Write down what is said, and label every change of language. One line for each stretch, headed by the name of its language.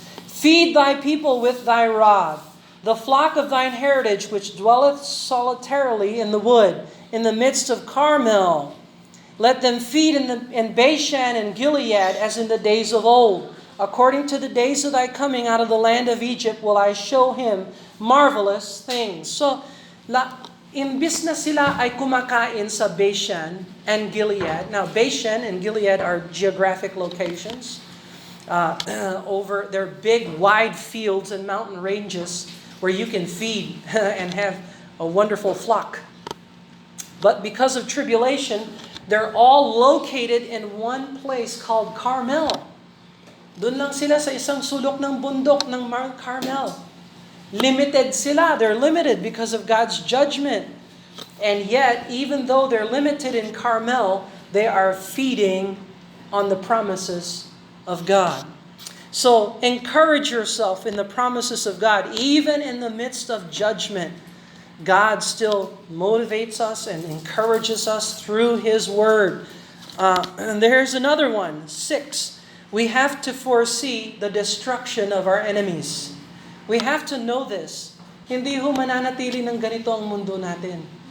English: Feed thy people with thy rod, the flock of thine heritage, which dwelleth solitarily in the wood, in the midst of Carmel. Let them feed in Bashan and Gilead, as in the days of old. According to the days of thy coming out of the land of Egypt, will I show him marvelous things.
Filipino: So, imbis na sila ay kumakain sa Bashan and Gilead.
English: Now, Bashan and Gilead are geographic locations. They're big, wide fields and mountain ranges where you can feed and have a wonderful flock. But because of tribulation, they're all located in one place called Carmel.
Filipino: Doon lang sila sa isang sulok ng bundok ng Mount Carmel. Limited sila.
English: They're limited because of God's judgment. And yet, even though they're limited in Carmel, they are feeding on the promises of God. So, encourage yourself in the promises of God. Even in the midst of judgment, God still motivates us and encourages us through His Word. And there's another one, 6. We have to foresee the destruction of our enemies. We have to know this.
Filipino: Hindi ho mananatili ng ganito ang mundo natin.